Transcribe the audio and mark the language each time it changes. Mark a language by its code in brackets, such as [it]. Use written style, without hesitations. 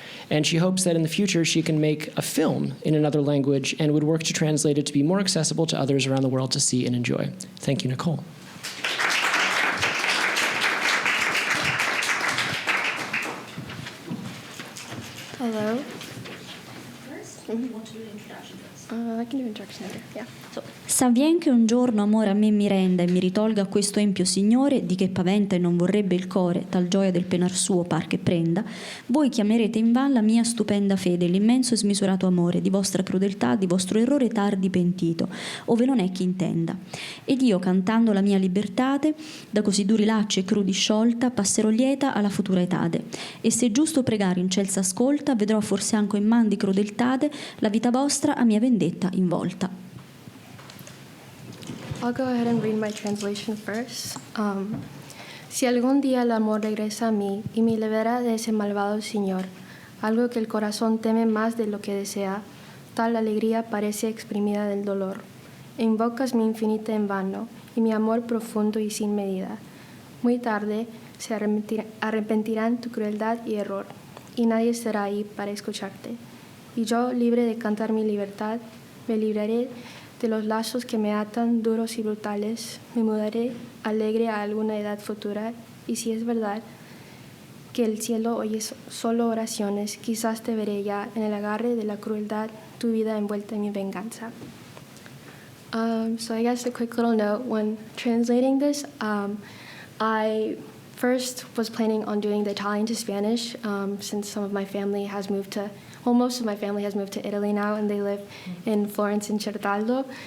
[en] And she hopes that in the future she can make a film in another language and would work to translate it to be more accessible to others around the world to see and enjoy. Thank you, Nicole. Hello. You want to do the introduction first? I can do introduction later, yeah. [it] S'avvien che un giorno amore a me mi renda e mi ritolga questo empio signore, di che paventa e non vorrebbe il core, tal gioia del penar suo par che prenda, voi chiamerete invan la mia stupenda fede, l'immenso e smisurato amore, di vostra crudeltà, di vostro errore tardi pentito, ove non è chi intenda. Ed io, cantando la mia libertate, da così duri lacci e crudi sciolta, passerò lieta alla futura etade. E se giusto pregare in ciel s'ascolta, vedrò forse anco in man di crudeltade la vita vostra a mia vendetta involta. [en] I'll go ahead and read my translation first. [es] Si algún día el amor regresa a mí y me libera de ese malvado señor, algo que el corazón teme más de lo que desea, tal alegría parece exprimida del dolor. Invocas mi infinita en vano y mi amor profundo y sin medida. Muy tarde se arrepentirán tu crueldad y error, y nadie estará ahí para escucharte. Y yo, libre de cantar mi libertad, me libraré de los lazos que me atan duros y brutales, me mudaré alegre a alguna edad futura, y si es verdad que el cielo oye solo oraciones, quizás te veré ya en el agarre de la crueldad, tu vida envuelta en mi venganza. [en] So I guess a quick little note, when translating this, I first was planning on doing the Italian to Spanish, since some of my family has moved to most of my family has moved to Italy now, and they live in Florence and Certaldo.